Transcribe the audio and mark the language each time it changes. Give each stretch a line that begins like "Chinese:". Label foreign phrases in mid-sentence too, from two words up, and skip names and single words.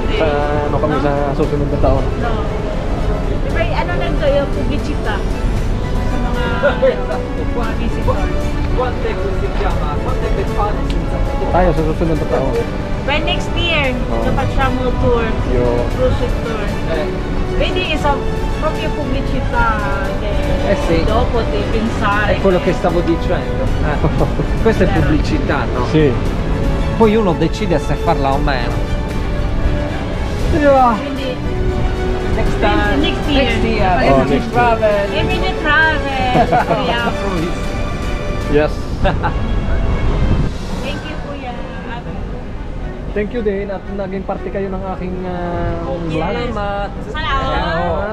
Filipino: Sa, ano kami sa susunod na taon. No. Diba, ano lang to yung publicita sa mga visitors. Tayo sa susunod na taon.
English: By next year, Oh.
Filipino: sa Pachamul Tour, Yo.
English: cruise ship tour.
Italian: Vedi, è proprio pubblicità sì. dopo di pensare. È quello che stavo dicendo. Questa è pubblicità, no? Sì. Poi uno decide se farla o meno. Quindi,
English: Next time. Next year. Next year. Oh, Every next year. travel. Immediate travel. Kuya. Cruise. Yes. Thank you, Kuya. Thank you
Filipino: din at naging parte kayo ng aking vlog. Salamat. Salamat.